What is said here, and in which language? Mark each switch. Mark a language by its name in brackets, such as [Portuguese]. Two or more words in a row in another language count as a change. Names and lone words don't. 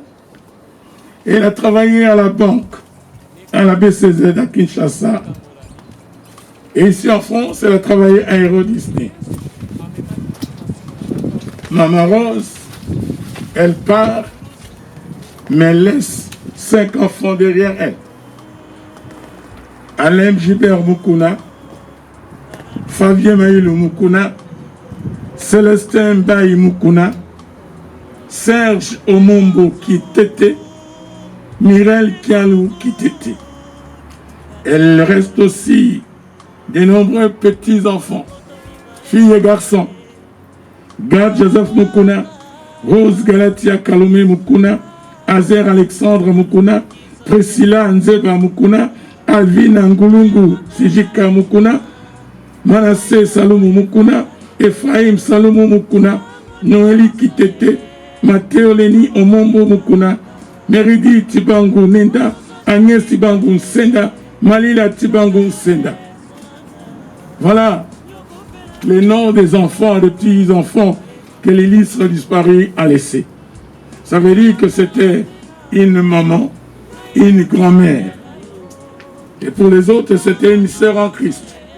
[French] Elle a travaillé à la banque, à la BCZ à Kinshasa. Et ici en France, elle a travaillé à Euro Disney. Maman Rose, elle part, mais elle laisse 5 enfants derrière elle. Alain Gilbert Mukuna, Fabien Maïlou Mukuna, Célestin Baï Mukuna, Serge Omombo Kitete, Mirel Kialou Kitete. Elle reste aussi de nombreux petits-enfants, filles et garçons. Gad Joseph Mukuna, Rose Galatia Kaloumé Mukuna, Azer Alexandre Mukuna, Priscilla Nzeba Mukuna, Alvin Ngulungu Sijika Mukuna, Manassé Salomou Mukuna, Ephraim Salomou Mukuna, Noélie Kitete, Mathéo Leni Omombo Mukuna, Meridi Tibangu Nenda, Agnès Tibangu Nsenda, Malila Tibangu Nsenda. Voilà les noms des enfants, des petits-enfants que l'illustre disparu a laissés. Ça veut dire que c'était une maman, une grand-mère. Et pour les autres, c'était une sœur en Christ.